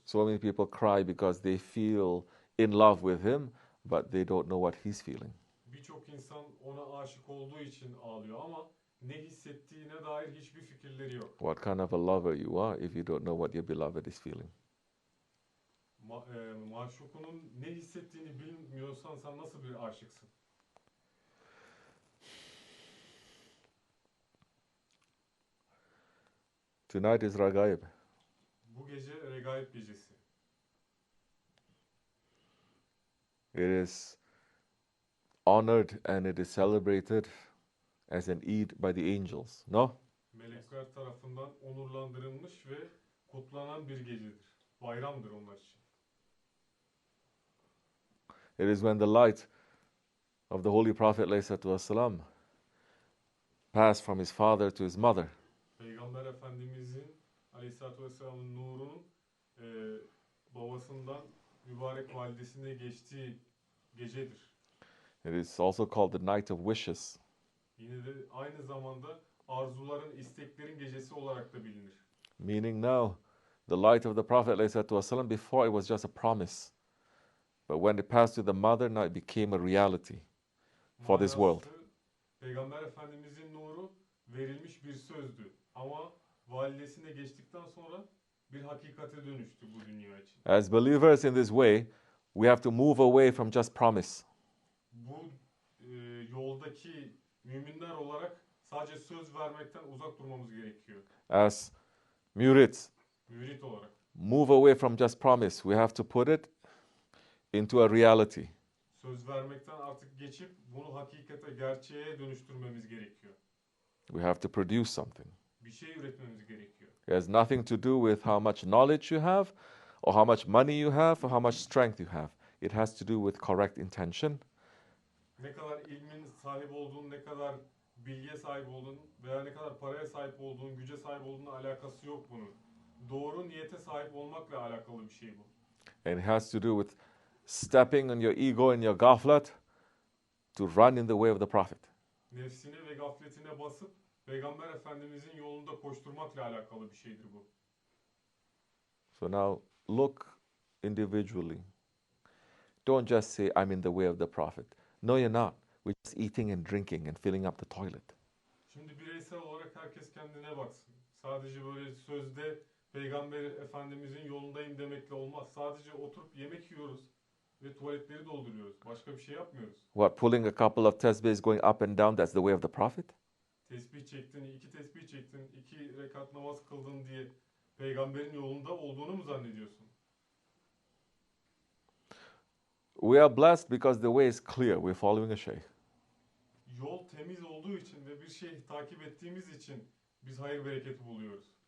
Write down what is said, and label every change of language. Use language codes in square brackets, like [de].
[en] So many people cry because they feel in love with him, but they don't know what he's feeling. [tr] Birçok insan ona aşık olduğu için ağlıyor ama ne hissettiğine dair hiçbir fikirleri yok. [en] What kind of a lover you are if you don't know what your beloved is feeling? [tr] Maşukunun ne hissettiğini bilmiyorsan sen nasıl bir aşıksın? [en] Tonight is Rajab. [tr] Bu gece Regaib gecesi. [en] It is honored and it is celebrated as an Eid by the angels. No? [tr] Melekler tarafından onurlandırılmış ve kutlanan bir gecedir. Bayramdır onlar için. [en] It is when the light of the Holy Prophet ﷺ passed from his father to his mother. [tr] Peygamber Efendimizin Aleyhisselatü Vesselam'ın nurunun babasından mübarek validesine geçtiği gecedir. [en] It is also called the Night of Wishes. [tr] Yine de aynı zamanda arzuların, isteklerin gecesi olarak da bilinir. [en] Meaning now, the light of the Prophet ﷺ, before it was just a promise. But when it passed to the mother, now it became a reality for this world. [tr] Manası, Peygamber Efendimizin nuru verilmiş bir sözdü. Ama validesine geçtikten sonra bir hakikate dönüştü bu dünya için. [en] As believers in this way, we have to move away from just promise. [tr] Bu yoldaki müminler olarak sadece söz vermekten uzak durmamız gerekiyor. [en] As murids, [tr] Mürit olarak. [en] move away from just promise. We have to put it into a reality. [tr] Söz vermekten artık geçip bunu hakikate, gerçeğe dönüştürmemiz gerekiyor. [en] We have to produce something. [tr] Bir şey üretmemiz gerekiyor. [en] It has nothing to do with how much knowledge you have or how much money you have, or how much strength you have. It has to do with correct intention. [tr] Ne kadar ilmin sahip olduğun, ne kadar bilgiye sahip olduğun veya ne kadar paraya sahip olduğun, güce sahip olduğunla alakası yok bunun. Doğru niyete sahip olmakla alakalı bir şey bu. [en] And it has to do with stepping on your ego and your gaflet to run in the way of the Prophet. [tr] Nefsine ve gafletine basıp Peygamber Efendimizin yolunda koşturmakla alakalı bir şeydir bu. [en] So now look individually. Don't just say, I'm in the way of the Prophet. No, you're not. We're just eating and drinking and filling up the toilet. [tr] Şimdi bireysel olarak herkes kendine baksın. Sadece böyle sözde Peygamber Efendimizin yolundayım demekle olmaz. Sadece oturup yemek yiyoruz ve tuvaletleri dolduruyoruz. Başka bir şey yapmıyoruz. [en] What, pulling a couple of tasbihs going up and down, that's the way of the Prophet? [tr] Tesbih çektin, 2 tesbih çektin, 2 rekat namaz kıldın diye Peygamberin yolunda olduğunu mu zannediyorsun? [en] We are blessed because the way is clear. We're following a sheikh. [tr] Yol temiz olduğu için ve bir şey takip ettiğimiz için biz hayır bereketi buluyoruz.